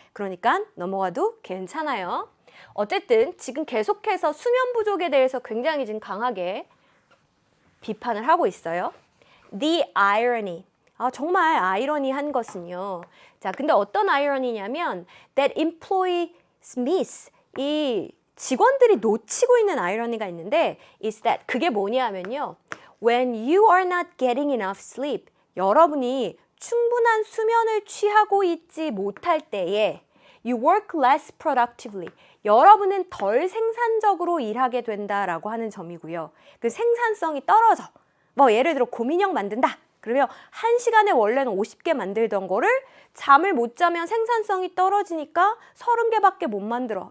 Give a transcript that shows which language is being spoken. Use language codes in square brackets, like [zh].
[ko] 그러니까 넘어가도 괜찮아요. 어쨌든 지금 계속해서 수면 부족에 대해서 굉장히 지금 강하게 비판을 하고 있어요. [en] The irony. [ko] 아, 정말 아이러니한 것은요. 자, 근데 어떤 아이러니냐면 [en] that employees miss. [ko] 이 직원들이 놓치고 있는 아이러니가 있는데 is that 그게 뭐냐면요. [en] When you are not getting enough sleep. [ko] 여러분이 충분한 수면을 취하고 있지 못할 때에 [en] you work less productively. [ko] 여러분은 덜 생산적으로 일하게 된다라고 하는 점이고요. 그 생산성이 떨어져. 뭐 예를 들어 곰인형 만든다. 그러면 1시간에 원래는 50개 만들던 거를 잠을 못 자면 생산성이 떨어지니까 30개밖에 못 만들어.